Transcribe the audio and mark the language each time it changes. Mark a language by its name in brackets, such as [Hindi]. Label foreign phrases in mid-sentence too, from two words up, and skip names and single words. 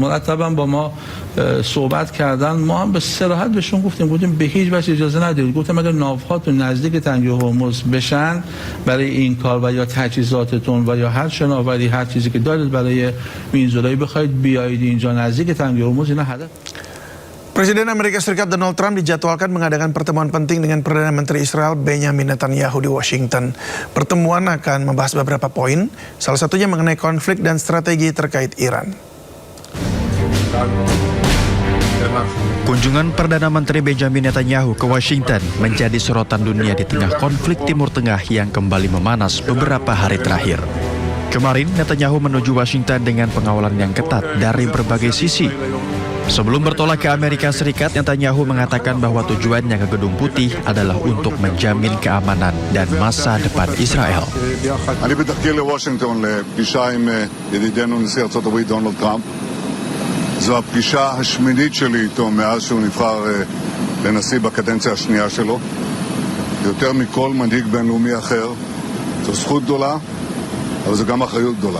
[Persian] مرتبا با ما صحبت کردن. ما هم به صراحت بهشون گفتیم به هیچ وجه اجازه ندید. گفتم اگر ناوهاتون نزدیک تنگه هرمز بشن برای این کار و یا تجهیزاتتون و یا هر شناوری هر چیزی که دارید برای میانزدایی بخواید بیایید اینجا نزدیک تنگه هرمز اینا هدف. [Indonesian] Presiden Amerika Serikat Donald Trump dijadwalkan mengadakan pertemuan penting dengan Perdana Menteri Israel Benjamin Netanyahu di Washington. Pertemuan akan membahas beberapa poin, salah satunya mengenai konflik dan strategi terkait Iran. Kunjungan Perdana Menteri Benjamin Netanyahu ke Washington menjadi sorotan dunia di tengah konflik Timur Tengah yang kembali memanas beberapa hari terakhir. Kemarin, Netanyahu menuju Washington dengan pengawalan yang ketat dari berbagai sisi. Sebelum bertolak ke Amerika Serikat, Netanyahu mengatakan bahwa tujuannya ke Gedung Putih adalah untuk menjamin keamanan dan masa depan Israel. [Hebrew] אני בדרכי לוושינגטון לפגישה עם ידידנו נשיא ארצות הברית דונלד טראמפ. זו הפגישה השמינית שלי איתו מאז שהוא נבחר לנשיא בקדנציה השנייה שלו. יותר מכל מנהיג בינלאומי אחר. זו זכות גדולה, אבל זו גם אחריות גדולה.